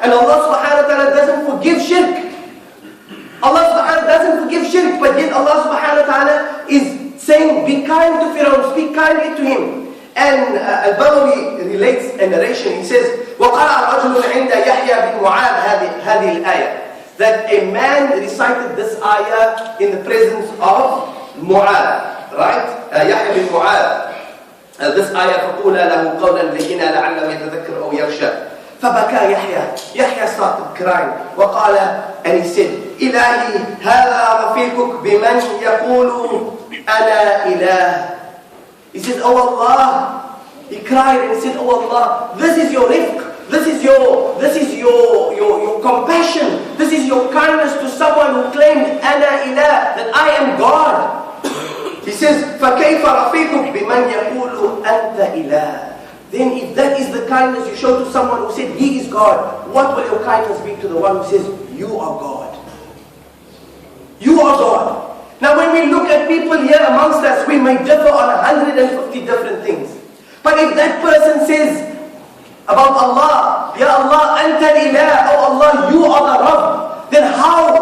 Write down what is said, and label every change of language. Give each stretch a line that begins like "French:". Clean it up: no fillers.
English: And Allah subhanahu wa ta'ala doesn't forgive shirk. Allah subhanahu wa ta'ala doesn't forgive shirk, but yet Allah subhanahu wa ta'ala is saying, be kind to Fir'aun, speak kindly to him. And Al-Baghawi relates a narration. He says,
Arabic: وَقَرَأَ رَجُلٌ عِنْدَ يَحْيَى بِنْ مُعَاذ هَذِهِ الْآيَةِ,
English: that a man recited this ayah in the presence of Mu'adh, right? Yahya bin Mu'adh. This ayah,
Arabic: فَقُولَا لَهُ قَوْلًا لَيِّنًا لَعَلَّهُ يَتَذَكَّرُ أَوْ يَخْشَى. فَبَكَى
English: Yahya started crying.
Arabic: وَقَالَ,
English: and he said,
Arabic: إِلَهِي هَذَا رَفِيقُكْ بِمَنْ يَقُولُ أَنَا إِلَهِ.
English: He said, oh Allah. He cried and he said, oh Allah, this is your rifq. This is your compassion. This is your kindness to someone who claimed
Arabic: أَنَا إِلَهِ,
English: that I am God. He says,
Arabic: فَكَيْفَ رَفِيقُكْ بِمَنْ يَقُولُ أَنْتَ إِلَهِ.
English: Then if that is the kindness you show to someone who said he is God, what will your kindness be to the one who says you are God? You are God. Now when we look at people here amongst us, we may differ on 150 different things. But if that person says about Allah, Ya Allah, Anta Ilah, oh Allah, you are the Rabb, then how?